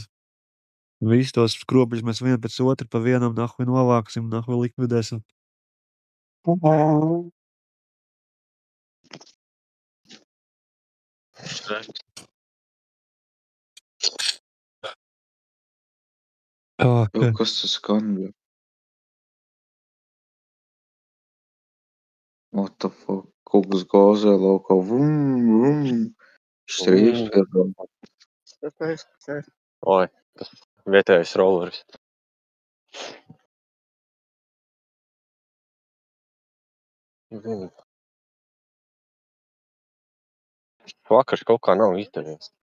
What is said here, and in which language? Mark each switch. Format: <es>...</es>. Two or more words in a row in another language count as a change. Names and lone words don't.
<lv>Visus tos kropļus mēs vienu pēc otru pa vienam nahuj novāksim, nahuj likvidēsim. Kas tas skan?</lv> <en>What the fuck?</en> <lv>Kaut kas gāzē laukā. Strīps. Oi, tas vietējais rolleris. Vakars kaut kā nav izdevies.</lv>